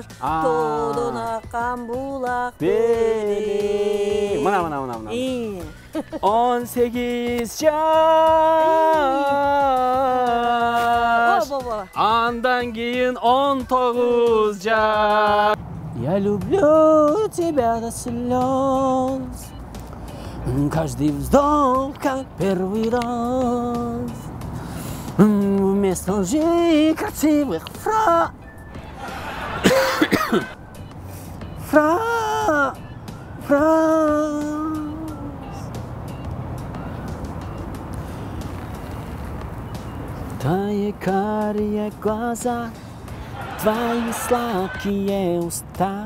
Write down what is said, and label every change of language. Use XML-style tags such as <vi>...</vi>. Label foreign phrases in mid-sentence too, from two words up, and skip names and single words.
<ky>Тоодон аккан булак бери. Мына. 18 жаш. Андан кийин 19 жаш.</ky> <ru>Я люблю тебя до слез. Каждый вздох, как первый раз. Вместо лжи красивых фраз. Твои карие глаза, твои сладкие уста.</ru>